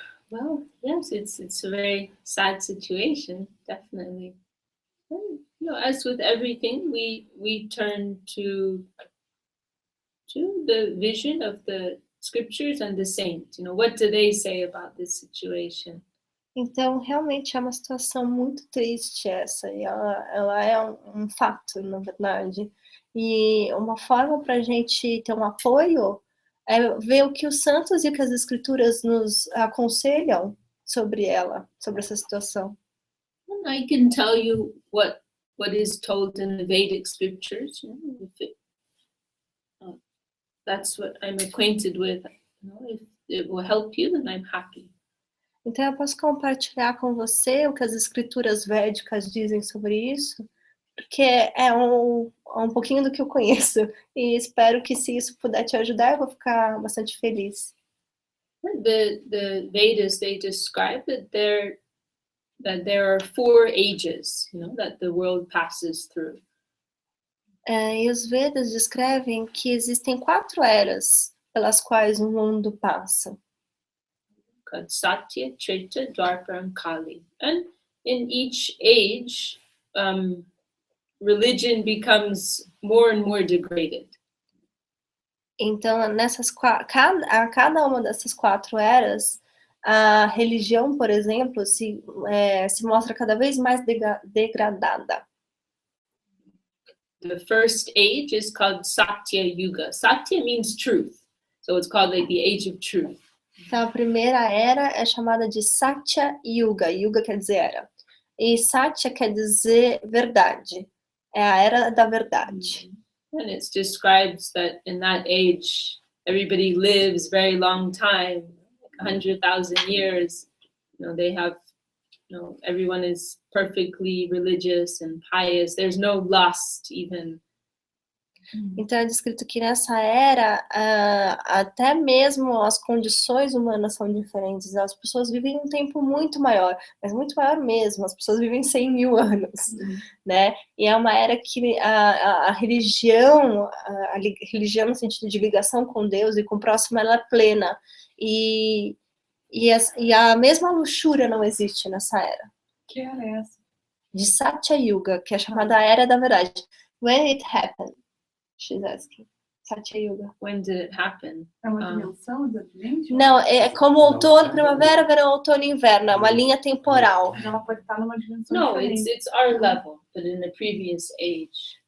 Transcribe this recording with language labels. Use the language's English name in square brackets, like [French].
[English] Well, yes, it's a very sad situation, definitely. As with everything, we turn to the vision of the scriptures and the saints. What do they say about this situation? [Portuguese] Então, realmente é uma situação muito triste essa, e ela é um fato, na verdade. E uma forma para a gente ter um apoio é ver o que os santos e o que as escrituras nos aconselham sobre ela, sobre essa situação. [English] And I can tell you what is told in the Vedic scriptures. That's what I'm acquainted with. If it will help you, then I'm happy. [Portuguese] Então eu posso compartilhar com você o que as escrituras védicas dizem sobre isso, porque é um pouquinho do que eu conheço, e espero que se isso puder te ajudar, eu vou ficar bastante feliz. [English] The Vedas, they describe that there are 4 ages, that the world passes through. [Portuguese] E os Vedas descrevem que existem 4 eras pelas quais o mundo passa. [English] Satya, Treta, Dwapara, and Kali. And in each age, religion becomes more and more degraded. [Portuguese] Então, a cada uma dessas 4 eras, a religião, por exemplo, se mostra cada vez mais degradada. [English] The first age is called Satya Yuga. Satya means truth, so it's called like the age of truth. [Portuguese] Então, a primeira era é chamada de Satya Yuga. Yuga quer dizer era. E Satya quer dizer verdade. É a era da verdade. [English] And it describes that in that age, everybody lives very long time, 100,000 years. They have, everyone is perfectly religious and pious. There's no lust even. [Portuguese] Então é descrito que nessa era, até mesmo as condições humanas são diferentes. As pessoas vivem um tempo muito maior, mas muito maior mesmo. As pessoas vivem 100 mil anos, né? E é uma era que a religião no sentido de ligação com Deus e com o próximo, ela é plena. E a mesma luxúria não existe nessa era. Que era essa? De Satya Yuga, que é chamada a Era da Verdade. [English] When it happened? She's asking. Satya Yuga. When did it happen? [Portuguese] É uma dimensão exatamente? Não, é como outono, primavera, verão, outono e inverno. É uma linha temporal. Ela pode estar numa dimensão [English] No, [Portuguese] diferente. [English] it's our level, but in the previous age.